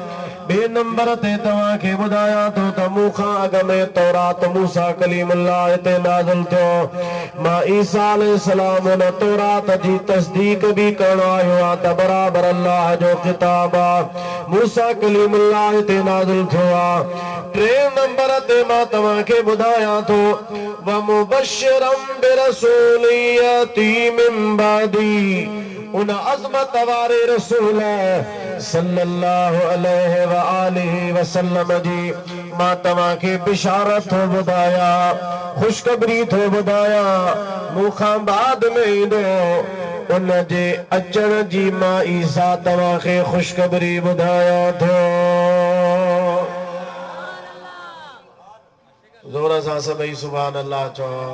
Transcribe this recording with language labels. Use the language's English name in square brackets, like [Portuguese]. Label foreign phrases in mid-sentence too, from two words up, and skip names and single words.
[Sindhi] बे नंबर ते तव्हां खे ॿुधायां थो त मूंखां अॻ में तौरात मूसा कलीमुल्लाह ते नाज़िल थियो। मां ईसा अलैहिस्सलाम उन तौरात जी तस्दीक भी करण आयो आहे त बराबर अल्लाह जो किताब आहे मूसा कलीमुल्लाह ते नाज़िल थियो आहे। टे नंबर ते मां तव्हां खे ॿुधायां थो [Arabic] ومبشرا برسول يأتي من بعدي [Sindhi] उन अज़मत वारे रसूल [Arabic] صلى الله عليه وآله وسلم [Sindhi] जी मां तव्हां खे बिशारत थो ॿुधाया, खुशखबरी थो ॿुधाया मूंखां बाद में ईंदो उन जे अचण जी मां ईसा तव्हां खे खुशखबरी ॿुधाया थो। ज़ोर सां सभई [Arabic] سبحان الله [Sindhi] चओ।